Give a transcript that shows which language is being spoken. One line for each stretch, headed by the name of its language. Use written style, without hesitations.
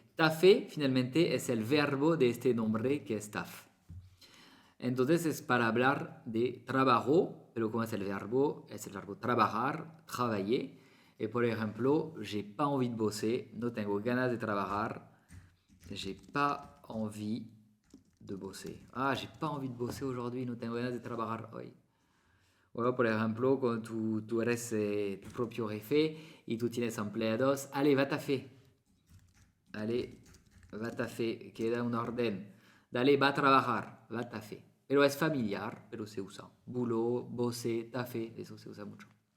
Spanish: Taffer finalmente es el verbo de este nombre que es taf. Entonces es para hablar de trabajo, pero ¿cómo es el verbo? Es el verbo trabajar, travailler. Y por ejemplo,
French: j'ai pas envie de bosser,
Spanish: no tengo ganas de trabajar.
French: J'ai pas envie de bosser. Ah, j'ai pas envie de bosser aujourd'hui,
Spanish: no tengo ganas de trabajar hoy. O por ejemplo, cuando tú eres tu propio jefe y tú tienes empleados,
French: allez, va taffer. Allez, va taffer,
Spanish: queda un orden. Dale, va a trabajar, va taffer. Pero es familiar, pero se usa. Boulot, bosser, taffer, eso se usa mucho.